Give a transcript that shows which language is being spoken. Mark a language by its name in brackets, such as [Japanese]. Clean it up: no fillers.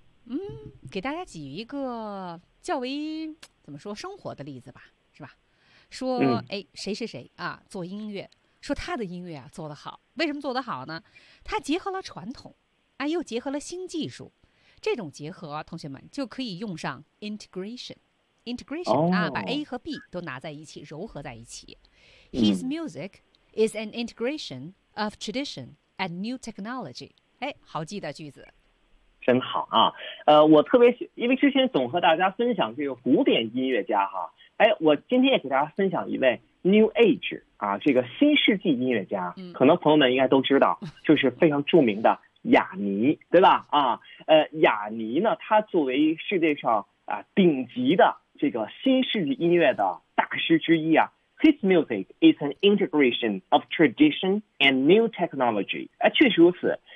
[Chinese] 嗯，给大家举一个较为怎么说生活的例子吧，是吧，说哎谁谁谁啊做音乐，说他的音乐啊做得好，为什么做得好呢？他结合了传统，啊，又结合了新技术，这种结合，同学们就可以用上 integration、 oh. 啊，把 A 和 B 都拿在一起，糅合在一起。 [English] His music is an integration of tradition and new technology。 [Chinese] 哎，好记的句子。真好啊！我特别因为之前总和大家分享这个古典音乐家哈，哎，我今天也给大家分享一位 New Age 啊，这个新世纪音乐家，可能朋友们应该都知道，就是非常著名的雅尼，对吧？啊，雅尼呢，他作为世界上啊顶级的这个新世纪音乐的大师之一啊 ， [English] His music is an integration of tradition and new technology。 [Chinese] 哎，确实如此。